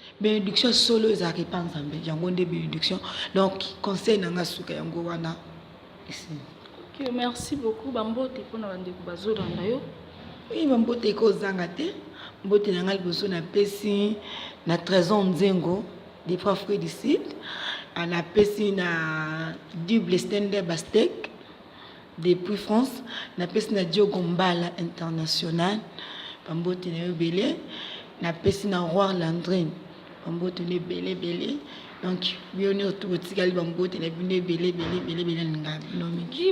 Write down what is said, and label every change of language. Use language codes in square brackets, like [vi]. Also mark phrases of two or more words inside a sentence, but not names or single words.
[ln] Bénédiction solo ezalaka epai Nzambe. Yango nde bénédiction. Donc, conseil na nga suka yango wana. [fr] Esi. Ok, merci beaucoup. [ln] Ba mbote mpo na bandeko bazolanda yo. Oui, ba mbote ekozanga te. Mbote na nga liboso napesi na Trésor Nzengo, [fr] des frères frères du Sud. Ah, [ln] napesi na Double Standard Bastek. Depuis France, napesi na Diogo Mbala International, bambote na yo ebele. Napesi na Roi Landrin, bambote na ebele, ebele. Donc, bino nyonso tu botikali bambote na bino ebele, ebele, ebele, ebele, na nga, bino mingi.